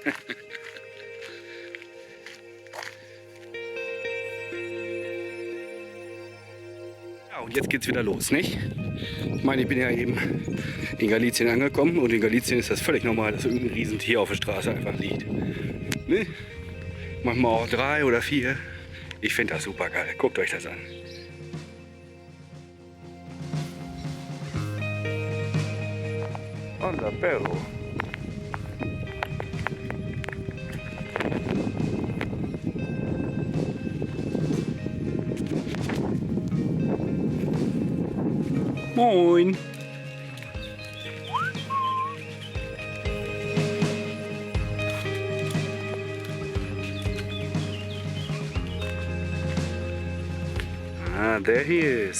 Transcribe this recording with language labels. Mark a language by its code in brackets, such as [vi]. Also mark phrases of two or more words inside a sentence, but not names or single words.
[de] Ja, und jetzt geht's wieder los, nicht? Ich meine, ich bin ja eben in Galicien angekommen und in Galicien ist das völlig normal, dass irgendein Riesentier auf der Straße einfach liegt. Ne? Manchmal auch 3 oder 4. Ich finde das super geil. Guckt euch das an. [es] Anda, perro. [de] Moin. [en] Ah, there he is.